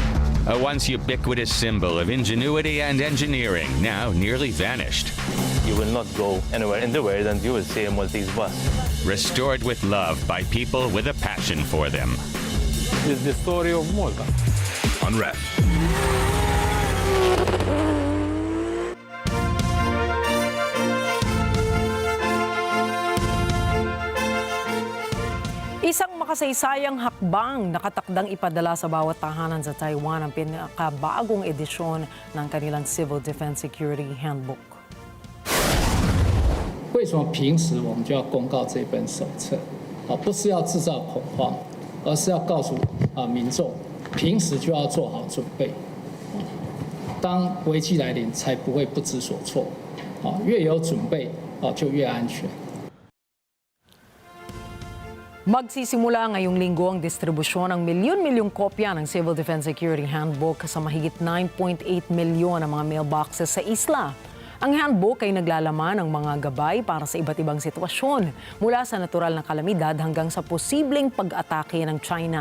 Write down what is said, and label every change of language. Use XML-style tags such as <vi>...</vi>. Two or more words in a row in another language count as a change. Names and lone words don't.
<en>A once ubiquitous symbol of ingenuity and engineering, now nearly vanished. You will not go anywhere in the world and you will see a Maltese bus. Restored with love by people with a passion for them. This is the story of Malta. On Ref.</en> <tl>Isang makasaysayang hakbang nakatakdang ipadala sa bawat tahanan sa Taiwan ang pinakabagong edisyon ng kanilang Civil Defense Security Handbook.</tl> <zh>为什么平时我们就要公告这本手册？不是要制造恐慌，而是要告诉民众，平时就要做好准备，当危机来临才不会不知所措。越有准备就越安全。</zh> <tl>Magsisimula ngayong linggo ang distribusyon ng milyon-milyong kopya ng Civil Defense Security Handbook sa mahigit 9.8 milyon na mga mailboxes sa isla. Ang handbook ay naglalaman ng mga gabay para sa iba't ibang sitwasyon, mula sa natural na kalamidad hanggang sa posibleng pag-atake ng China.</tl>